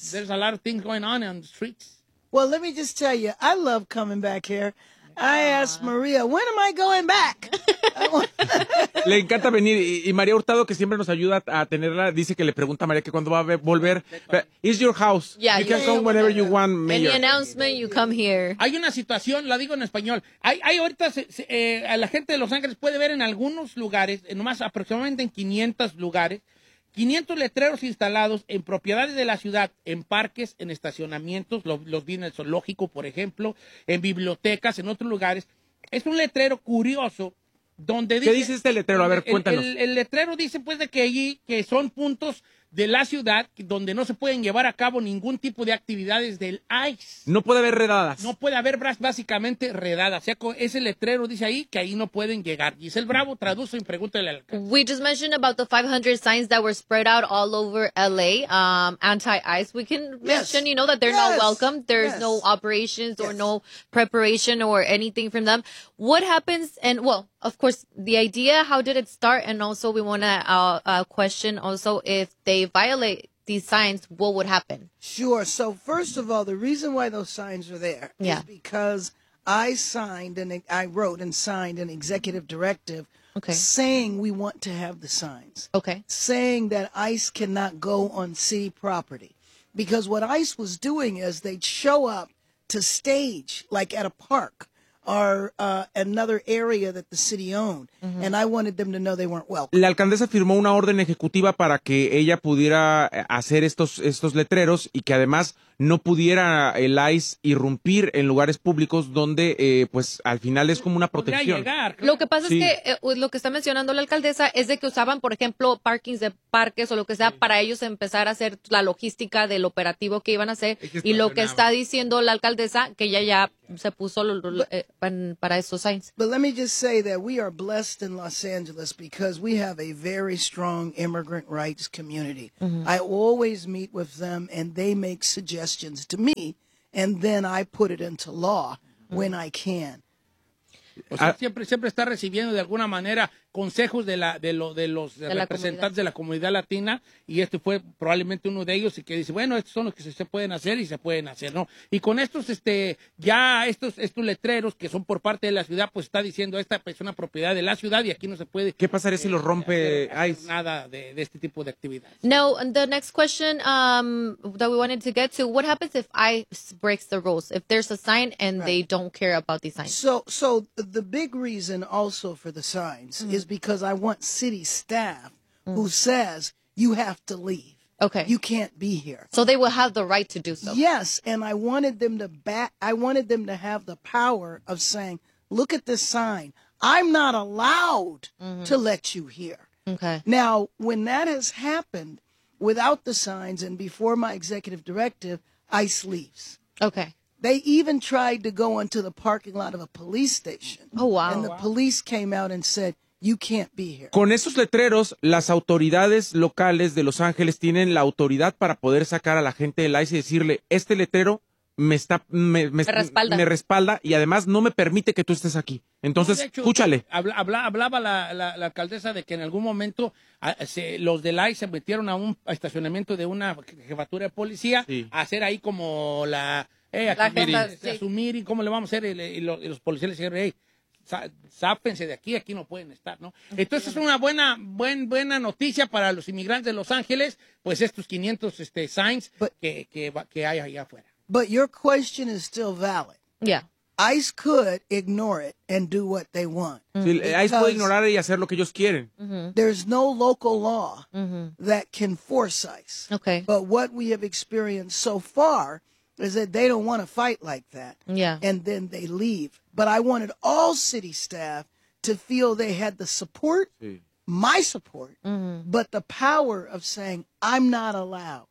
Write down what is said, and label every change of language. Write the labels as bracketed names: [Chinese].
[English] There's a lot of things going on the streets. Well, let me just tell you, I love coming back here. I asked Maria, when am I going back? [Spanish] Le encanta venir. Y María Hurtado, que siempre nos ayuda a tenerla, dice que le pregunta a María que cuándo va a volver. It's your house. Yeah, you can come whenever you want, Mayor. Any announcement, you come here. Hay una situación, la digo en español. Hay ahorita, a la gente de Los Ángeles puede ver en algunos lugares, en más aproximadamente en 500 lugares, 500 letreros instalados en propiedades de la ciudad, en parques, en estacionamientos, los vi en el zoológico, por ejemplo, en bibliotecas, en otros lugares. Es un letrero curioso donde dice... ¿Qué dice este letrero? A ver, cuéntanos. El letrero dice, pues, de que allí, que son puntos de la ciudad donde no se pueden llevar a cabo ningún tipo de actividades del ICE. No puede haber redadas. No puede haber básicamente redadas. O sea, ese letrero dice ahí que ahí no pueden llegar. Giselle Bravo, traduce en pregunta del alcalde. [English] We just mentioned about the 500 signs that were spread out all over LA, anti-ICE. We can mention, you know, that they're not welcome. There's no operations or no preparation or anything from them. What happens, and well, of course, the idea, how did it start? And also, we want to question also, if they violate these signs, what would happen? Sure. So first of all, the reason why those signs are there is because I wrote and signed an executive directive saying we want to have the signs. Okay. Saying that ICE cannot go on city property. Because what ICE was doing is they'd show up to stage, like at a park, are another area that the city owned, and I wanted them to know they weren't welcome. [Spanish] La alcaldesa firmó una orden ejecutiva para que ella pudiera hacer estos letreros y que además no pudiera el ICE irrumpir en lugares públicos donde, pues, al final es como una protección. Lo que pasa es que lo que está mencionando la alcaldesa es de que usaban, por ejemplo, parkings de parques o lo que sea para ellos empezar a hacer la logística del operativo que iban a hacer. Y lo que está diciendo la alcaldesa, que ella ya se puso para esos signs. [English] But let me just say that we are blessed in Los Angeles because we have a very strong immigrant rights community. I always meet with them and they make suggestions. Suggestions to me, and then I put it into law when I can. [Spanish] O sea, siempre está recibiendo de alguna manera consejos de los representantes de la comunidad latina, y este fue probablemente uno de ellos, y que dice, bueno, estos son los que se pueden hacer y se pueden hacer, ¿no? Y con estos, estos letreros que son por parte de la ciudad, pues está diciendo, esta es una propiedad de la ciudad y aquí no se puede. ¿Qué pasaría si lo rompe ICE? Nada de este tipo de actividades. [English] No, the next question that we wanted to get to, what happens if ICE breaks the rules? If there's a sign and they don't care about these signs? So the big reason also for the signs is because I want city staff who says you have to leave. Okay. You can't be here. So they will have the right to do so. Yes, and I wanted them to have the power of saying, look at this sign. I'm not allowed to let you here. Okay. Now, when that has happened without the signs and before my executive directive, ICE leaves. Okay. They even tried to go into the parking lot of a police station. Oh, wow. And the police came out and said, you can't be here. [Spanish] Con esos letreros, las autoridades locales de Los Ángeles tienen la autoridad para poder sacar a la gente del ICE y decirle, este letrero me respalda y además no me permite que tú estés aquí. Entonces, no, de hecho, escúchale. Hablaba la alcaldesa de que en algún momento los del ICE se metieron a un estacionamiento de una jefatura de policía a hacer ahí como la... asumir y cómo le vamos a hacer, y los policías le dijeron, hey, sápense de aquí, aquí no pueden estar, ¿no? Entonces es una buena noticia para los inmigrantes de Los Ángeles, pues estos 500 signs que hay allá afuera. [English] But your question is still valid. Yeah. ICE could ignore it and do what they want. [Spanish] ICE puede ignorar y hacer lo que ellos quieren. [English] There's no local law that can force ICE. Okay. But what we have experienced so far is that they don't want to fight like that. Yeah. And then they leave. But I wanted all city staff to feel they had the support my support, mm-hmm. but the power of saying, I'm not allowed.